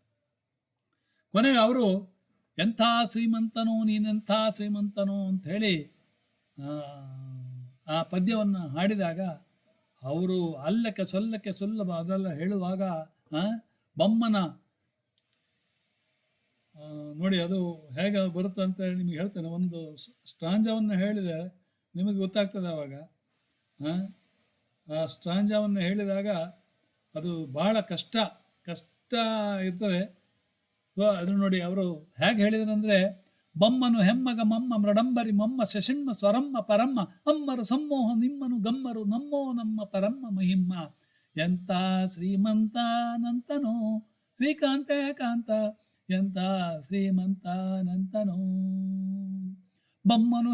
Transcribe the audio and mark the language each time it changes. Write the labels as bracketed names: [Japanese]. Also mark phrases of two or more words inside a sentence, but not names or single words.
[Kannada] ಕೊನೆಗೆ ಅವರು ಎಂಥ ಶ್ರೀಮಂತನೋ ನೀನೆಂಥ ಶ್ರೀಮಂತನೋ ಅಂಥೇಳಿ ಆ ಪದ್ಯವನ್ನು ಹಾಡಿದಾಗ ಅವರು ಅಲ್ಲಕ್ಕೆ ಸೊಲ್ಲಕ್ಕೆ ಸುಲಭ ಅದೆಲ್ಲ ಹೇಳುವಾಗ ಬೊಮ್ಮನ ನೋಡಿ ಅದು ಹೇಗೆ ಬರುತ್ತೆ ಅಂತ ನಿಮಗೆ ಹೇಳ್ತೇನೆ. ಒಂದು ಸ್ಟ್ರಾಂಜವನ್ನು ಹೇಳಿದರೆ ನಿಮಗೆ ಗೊತ್ತಾಗ್ತದೆ ಆವಾಗ. ಆ ಸ್ಟ್ರಾಂಜವನ್ನು ಹೇಳಿದಾಗ ಅದು ಭಾಳ ಕಷ್ಟ ಇರ್ತದೆ. ಅದು ನೋಡಿ ಅವರು ಹೇಗೆ ಹೇಳಿದ್ರಂದರೆ, ಬೊಮ್ಮನು ಹೆಮ್ಮಗ ಮಮ್ಮ ಮೃಡಂಬರಿ ಮಮ್ಮ ಶಶಿಣ್ಮ ಸ್ವರಮ್ಮ ಪರಮ್ಮ ಅಮ್ಮರು ಸಮ್ಮೋಹ ನಿಮ್ಮನು ಗಮ್ಮರು ನಮ್ಮೋ ನಮ್ಮ ಪರಮ್ಮ ಮಹಿಮ್ಮ ಎಂತ ಶ್ರೀಮಂತಾನಂತನೋ ಶ್ರೀಕಾಂತ ಕಾಂತ ಎಂತ ಶ್ರೀಮಂತಾನಂತನೋ ಬೊಮ್ಮನು